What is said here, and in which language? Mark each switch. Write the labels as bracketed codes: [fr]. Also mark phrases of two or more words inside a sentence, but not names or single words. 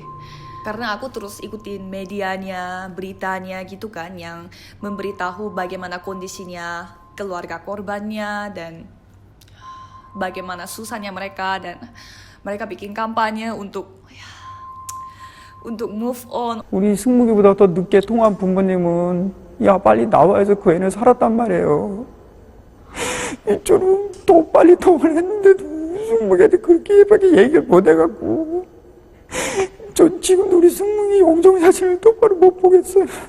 [id] Karena aku terus ikutin medianya, beritanya gitu kan, yang memberitahu bagaimana kondisinya keluarga korbannya dan bagaimana susahnya mereka, dan mereka bikin kampanye untuk untuk [en] move on. [ko] 우리 승무기보다 더 늦게 통화한 부모님은 야 빨리 나와야지 그 애는 살았단 말이에요. 저는 더 빨리 통화를 했는데도 승무기한테 그렇게밖에 얘기를 못 해갖고 전 지금도 우리 승무기 영정 사진을 똑바로 못 보겠어요.